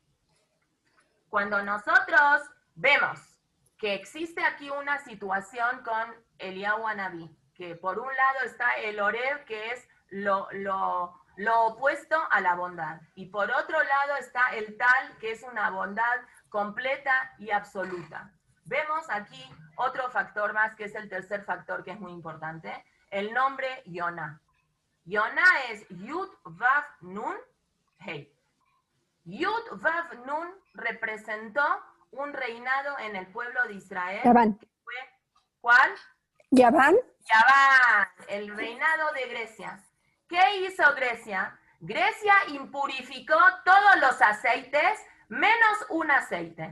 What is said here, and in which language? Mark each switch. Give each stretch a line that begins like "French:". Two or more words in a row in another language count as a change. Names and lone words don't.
Spanish: Cuando nosotros vemos que existe aquí una situación con Eliyahu Anabí, que por un lado está el Oreb, que es lo opuesto a la bondad, y por otro lado está el Tal, que es una bondad completa y absoluta. Vemos aquí otro factor más, que es el tercer factor, que es muy importante, el nombre Yonah. Yonah es
Hebrew: יוד וו נון הא. יוד וו נון
Spanish: representó un reinado en el pueblo de Israel. Yaván. ¿Cuál? Yaván. Yaván, el reinado de Grecia. ¿Qué hizo Grecia? Grecia impurificó todos los aceites menos un aceite.